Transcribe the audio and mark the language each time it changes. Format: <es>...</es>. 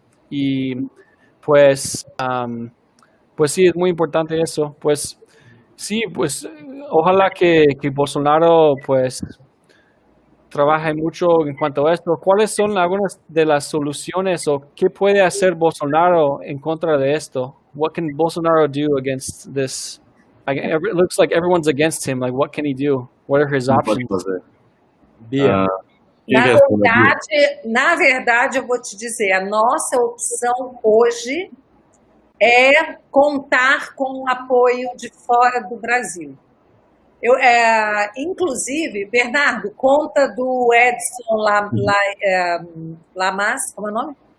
<es>Y pues sí, es muy importante eso. Pues sí, pues ojalá que Bolsonaro pues trabaje mucho en cuanto a esto. ¿Cuáles son algunas de las soluciones o qué puede hacer Bolsonaro en contra de esto?</es> <en>What can Bolsonaro do against this? Like, it looks like everyone's against him. Like, what can he do? What are his options?</en> <pt>Na verdade, eu vou te dizer, a nossa opção hoje é contar com o apoio de fora do Brasil. Inclusive, Bernardo, conta do Edson Lamas, como é o nome?</pt>